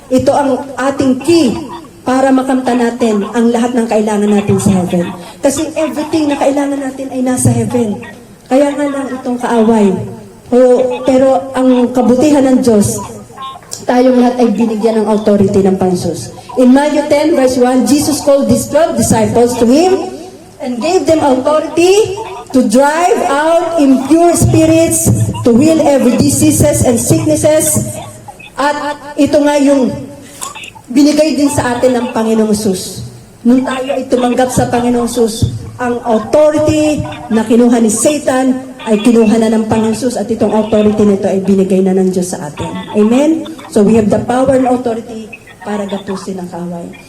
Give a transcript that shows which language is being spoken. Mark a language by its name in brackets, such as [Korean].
[Filipino] Ito ang ating key para makamta natin ang lahat ng kailangan natin sa heaven. Kasi everything na kailangan natin ay nasa heaven. Kaya nga lang itong kaaway. Pero ang kabutihan ng Diyos, tayong lahat ay binigyan ng authority ng Panginoon. [English] In Matthew 10 verse 1, Jesus called these 12 disciples to Him and gave them authority to drive out impure spirits, to heal every diseases and sicknesses. [Filipino] At ito nga yung binigay din sa atin ng Panginoong Jesus. Nung tayo ay tumanggap sa Panginoong Jesus, ang authority na kinuha ni Satan ay kinuha na ng Panginoong Jesus at itong authority nito ay binigay na ng Diyos sa atin. Amen? [English] So we have the power and authority [Filipino] para gapusin ang kaaway.